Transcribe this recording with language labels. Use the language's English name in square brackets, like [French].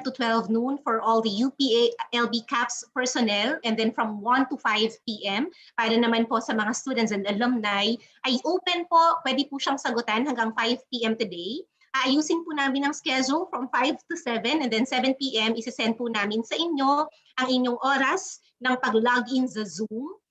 [English] to 12 noon for all the UPLB CAFS personnel, and then from 1 to 5 p.m. [Filipino] para naman po sa mga [English] students and alumni [Filipino] ay open po, pwede po siyang sagutan hanggang 5 p.m. [English] today. [Filipino] Ayusin po namin ang schedule [English] from 5 to 7, and then 7 p.m. [Filipino] isisend po namin sa inyo ang inyong oras ng pag-login sa Zoom.